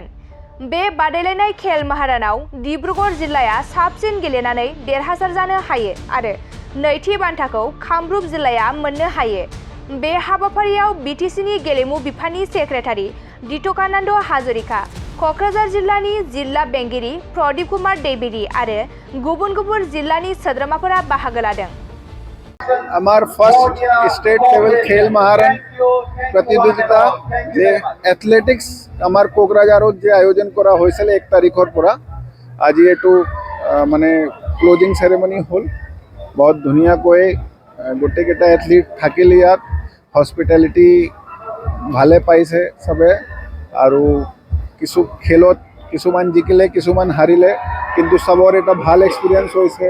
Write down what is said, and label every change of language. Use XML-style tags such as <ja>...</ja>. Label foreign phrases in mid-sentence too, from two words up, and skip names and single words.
<brx>बे बादायलायनाय खेल महारानाव डिब्रुगड़ जिल्लाया साबसिन गेलेनानै देरहासार जानो हायो आरो नैथि बान्थाखौ कामरुप जिल्लाया मोननो हायो। बे हाबाफारियाव बिटिसिनि गेलेमु बिफाननि सेक्रेटारि दितकानन्द हाजरिका, क'क्राझार जिल्लानि जिल्ला बेंगिरि प्रदीप कुमार दैबेरी आरो गुबुन गुबुन जिल्लानि सोद्रोमाफोरा बाहागो लादों।</brx> <bn>আমার</bn> <en>first state level</en> <bn>খেল মহারণ প্রতিযোগিতা যে এথলেটিক্স আমার কোকরাঝারত যে আয়োজন করা হয়েছিল 1</bn> <as>তারিখৰ পৰা আজি</as> <bn>এটু মানে</bn> <en>closing ceremony</en> <bn>হল।</bn> <as>বহুত ধুনীয়াকৈ গোটেইকেইটা এথলিট থাকিল ইয়াত, হস্পিটেলিটি ভালে পাইছে সবে আৰু কিছু খেলত কিছুমান জিকিলে কিছুমান হাৰিলে, কিন্তু সবৰ এটা ভাল এক্সপিৰিয়েঞ্চ হৈছে।</as>